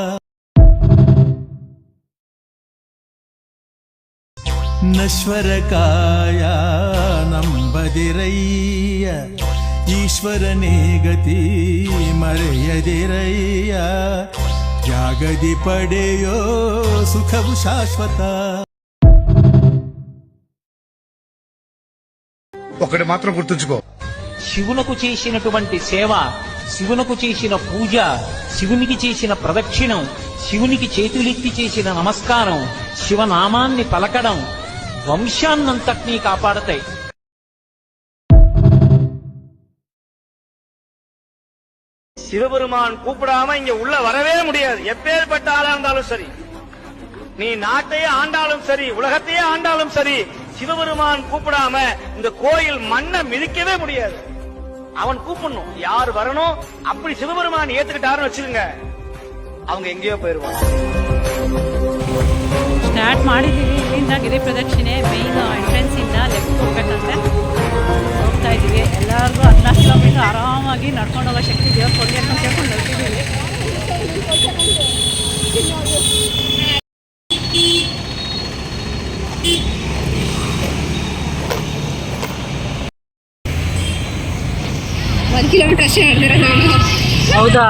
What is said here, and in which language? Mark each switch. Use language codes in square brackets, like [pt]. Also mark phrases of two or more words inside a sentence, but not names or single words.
[kn] ನಶ್ವರಕಾಯ ನಂಬದಿರಯ್ಯ, ಈಶ್ವರನೇ ಗತಿ ಮರೆಯದಿರಯ್ಯ, ಜಾಗದಿ ಪಡೆಯೋ ಸುಖವು ಶಾಶ್ವತ. [te] ఒకటి మాత్రం గుర్తుంచుకో, శివునకు చేసినటువంటి సేవ, శివునకు చేసిన పూజ, శివునికి చేసిన ప్రదక్షిణం, శివునికి చేతులెత్తి చేసిన నమస్కారం, శివనామాన్ని పలకడం వంశాన్నంతటినీ కాపాడతాయి. [ta] சிவபெருமான் கூப்பிடாம இங்க உள்ள வரவே முடியாது. எப்பேற்பட்ட ஆளா இருந்தாலும் சரி, நீ நாட்டையே ஆண்டாலும் சரி, உலகத்தையே ஆண்டாலும் சரி, சிவபெருமான் கூப்பிடாம இந்த கோயில் மண்ணை மிதிக்கவே முடியாது. அவன் கூப்பிடணும், யார் வரணும். அப்படி சிவபெருமான் ஏத்துக்கிட்டாருன்னு வச்சுக்கோங்க, அவங்க எங்கேயோ போயிருவாங்க. [kn] ಸ್ಟಾರ್ಟ್ ಮಾಡಿದ್ದೀವಿ. ಇಲ್ಲಿಂದ ಗಿರಿ ಪ್ರದಕ್ಷಿಣೆ ಮೈನ್ ಎಂಟ್ರೆನ್ಸ್ ಇಂದ ಲೆಫ್ಟ್ ಹೋಗ್ಬೇಕಂತೆ ಹೋಗ್ತಾ ಇದ್ದೀವಿ. ಎಲ್ಲರಿಗೂ 14 ಕಿಲೋಮೀಟರ್ ಆರಾಮಾಗಿ ನಡ್ಕೊಂಡು ಹೋಗೋ ಶಕ್ತಿ ದೇವ್ರು ಕೊಡಲಿ ಅಂತ ಕೇಳ್ಕೊಂಡು ಹೋಗ್ತಿದ್ದೀವಿ. ಹೌದಾ?